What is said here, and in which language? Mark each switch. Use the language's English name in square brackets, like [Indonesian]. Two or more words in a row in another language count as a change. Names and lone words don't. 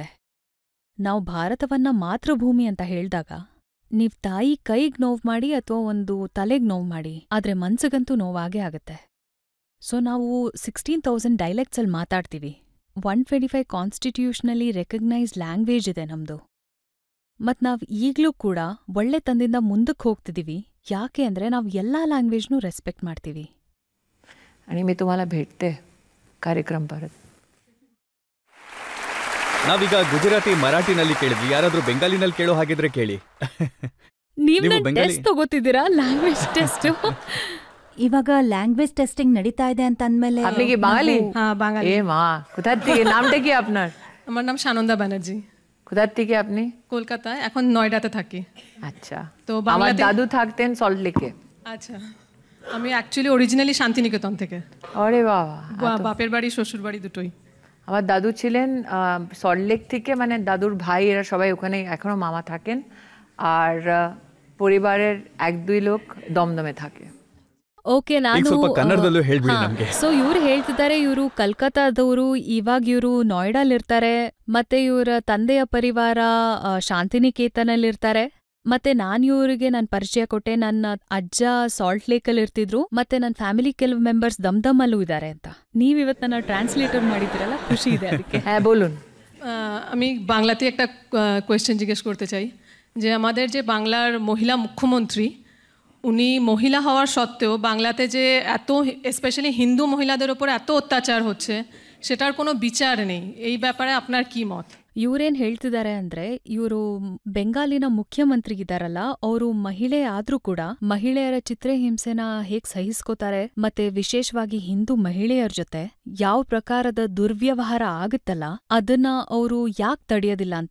[Kannada] ನಾವು ಭಾರತವನ್ನ ಮಾತೃಭೂಮಿ ಅಂತ ಹೇಳ್ದಾಗ ನೀವ್ ತಾಯಿ ಕೈಗ್ ನೋವು ಮಾಡಿ ಅಥವಾ ಒಂದು ತಲೆಗ್ ನೋವು ಮಾಡಿ, ಆದ್ರೆ ಮನ್ಸಿಗಂತೂ ನೋವಾಗೇ ಆಗತ್ತೆ. ಸೊ ನಾವು 16,000 ಡೈಲೆಕ್ಟ್ಸಲ್ಲಿ ಮಾತಾಡ್ತೀವಿ. 125 [English] constitutionally recognised language [Kannada] ಇದೆ ನಮ್ದು. ಮತ್ ನಾವ್ ಈಗ್ಲೂ ಕೂಡ ಒಳ್ಳೆ ತಂದಿಂದ ಮುಂದಕ್ಕೆ ಹೋಗ್ತಿದೀವಿ. ಯಾಕೆ ಅಂದ್ರೆ ನಾವು ಎಲ್ಲಾ [English] language respect [Kannada] ಮಾಡ್ತೀವಿ. [Marathi] आणि मी तुम्हाला भेटते ಕಾರ್ಯಕ್ರಮ परत. [Kannada] ನಾವೀಗ ಗುಜರಾತಿ ಮರಾಠಿನಲ್ಲಿ ಕೇಳಿದ್ವಿ, ಯಾರಾದ್ರೂ ಬೆಂಗಾಲಿನಲ್ಲಿ ಕೇಳೋ ಹಾಗಿದ್ರೆ ಕೇಳಿ. ನೀವು ಟೆಸ್ಟ್ ತಗೋತಿದ್ದೀರಾ, [English] language test? [Kannada] ಇವಾಗ [English] language testing [Kannada] ನಡೀತಾ ಇದೆ ಅಂತ ಅಂದ್ಮೇಲೆ [Bangla] আপনি কি বাঙালি? হ্যাঁ বাঙালি। এ মা, কোথা থেকে? নামটা কি আপনার? আমার নাম সানন্দা ব্যানার্জি। কোথা থেকে আপনি? কলকাতায়, এখন নয়ডাতে থাকি। আচ্ছা। তো আমার বাংলাতে দাদু থাকতেন সল্ট লেকে। আচ্ছা, আমি [English] actually originally [Bangla] শান্তিনিকেতন থেকে। আরে বাবা, বাপের বাড়ি শ্বশুর বাড়ি দুটোই। আমার দাদু ছিলেন সল্ট লেক থেকে, মানে দাদুর ভাই এরা সবাই ওখানে এখনো মামা থাকেন। আর পরিবারের 1-2 লোক দমদমে থাকে। [Kannada] ಓಕೆ, ನಾನು ಸ್ವಲ್ಪ ಕನ್ನಡದಲ್ಲೂ ಹೇಳ್ಬಿಡಿ ನಮ್ಗೆ. ಸೊ ಇವ್ರು ಹೇಳ್ತಿದ್ದಾರೆ, ಇವರು ಕಲ್ಕತ್ತಾದವರು, ಇವಾಗ ಇವರು ನೋಯ್ಡಾಲಿರ್ತಾರೆ, ಮತ್ತೆ ಇವರ ತಂದೆಯ ಪರಿವಾರ ಶಾಂತಿನಿಕೇತನಲ್ಲಿರ್ತಾರೆ. ಮತ್ತೆ ನಾನು ಇವರಿಗೆ ನನ್ನ ಪರಿಚಯ ಕೊಟ್ಟೆ, ನನ್ನ ಅಜ್ಜ ಸಾಲ್ಟ್ ಲೇಕಲ್ಲಿ ಇರ್ತಿದ್ರು, ಮತ್ತೆ ನನ್ನ ಫ್ಯಾಮಿಲಿ ಕೆಲವು ಮೆಂಬರ್ಸ್ ದಮ್ದಮಲ್ಲೂ ಇದ್ದಾರೆ ಅಂತ. ನೀವಿವತ್ತು ನನ್ನ ಟ್ರಾನ್ಸ್ಲೇಟರ್ ಮಾಡಿದಿರಲ್ಲ, ಖುಷಿ ಇದೆ ಅದಕ್ಕೆ. [Bangla] হ্যাঁ বলুন। আমি বাংলাতে একটা কোয়েশ্চেন জিজ্ঞেস করতে চাই যে আমাদের যে বাংলার মহিলা মুখ্যমন্ত্রী, উনি মহিলা হওয়ার সত্ত্বেও বাংলাতে যে এত স্পেশালি হিন্দু মহিলাদের ওপর এত অত্যাচার হচ্ছে, সেটার কোনো বিচার নেই। এই ব্যাপারে আপনার কি মত? [Kannada] ಇವ್ರೇನ್ ಹೇಳ್ತಿದ್ದಾರೆ ಅಂದ್ರೆ, ಇವರು ಬೆಂಗಾಲಿನ ಮುಖ್ಯಮಂತ್ರಿ ಇದಾರಲ್ಲ, ಅವರು ಮಹಿಳೆ ಆದ್ರೂ ಕೂಡ ಮಹಿಳೆಯರ ಚಿತ್ರಹಿಂಸೆನ ಹೇಗ್ ಸಹಿಸ್ಕೋತಾರೆ, ಮತ್ತೆ ವಿಶೇಷವಾಗಿ ಹಿಂದೂ ಮಹಿಳೆಯರ ಜೊತೆ ಯಾವ ಪ್ರಕಾರದ ದುರ್ವ್ಯವಹಾರ ಆಗುತ್ತಲ್ಲ, ಅದನ್ನ ಅವರು ಯಾಕೆ ತಡೆಯೋದಿಲ್ಲ ಅಂತ.